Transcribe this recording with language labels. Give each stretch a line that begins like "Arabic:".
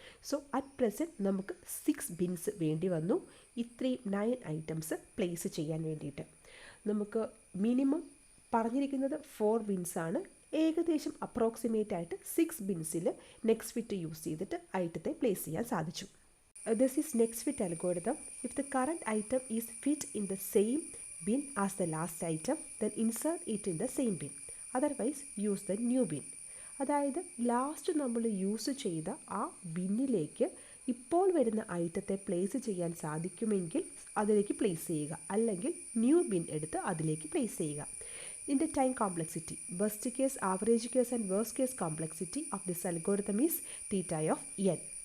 English: so at present
Malayalam: നമുക്ക് 6 ബിൻസ് വേണ്ടി വന്നു ഇത്രയും 9 ഐറ്റംസ് പ്ലേസ് ചെയ്യാൻ വേണ്ടിയിട്ട്. നമുക്ക് മിനിമം പറഞ്ഞിരിക്കുന്നത് 4 ബിൻസ് ആണ്. ഏകദേശം അപ്രോക്സിമേറ്റ് ആയിട്ട് 6 ബിൻസിൽ നെക്സ്റ്റ് ഫിറ്റ് യൂസ് ചെയ്തിട്ട് ഐറ്റത്തെ പ്ലേസ് ചെയ്യാൻ സാധിച്ചു.
English: This is next fit algorithm. If the current item is fit in the same bin as the last item, then insert it in the same bin. Otherwise, use the new bin.
Malayalam: അതായത് last നമ്മൾ use ചെയ്ത ആ ബിന്നിലേക്ക് ഇപ്പോൾ വരുന്ന ഐറ്റത്തെ place ചെയ്യാൻ സാധിക്കുമെങ്കിൽ അതിലേക്ക് place ചെയ്യുക, അല്ലെങ്കിൽ ന്യൂ ബിൻ എടുത്ത് അതിലേക്ക് പ്ലേസ് ചെയ്യുക.
English: ഇതിൻ്റെ time complexity, best case, average case and worst case complexity of this algorithm is theta of n.